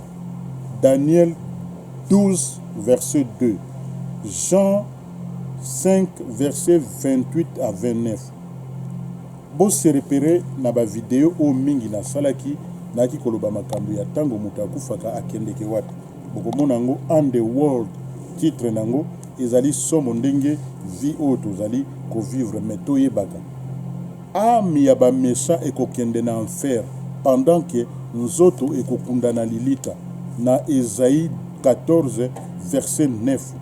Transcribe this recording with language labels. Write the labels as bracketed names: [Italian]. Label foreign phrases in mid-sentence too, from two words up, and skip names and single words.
[French] Daniel 12 verset 2, Jean 5 verset 28 à 29. [Lingala] Bo se repere na ba video o mingi na salaki na ki koloba makambo ya tango muta kufaka akendeke wapi. Bokomona ngo [English] and the world, [Lingala] titre nango ezali somo ndenge vie o tozali ko vivre meto yebaka. Ami ya ba méchant ekokende na enfer [French] pendant que [Lingala] nzoto ekokunda na lilita. Na Esaïe 14 verset 9.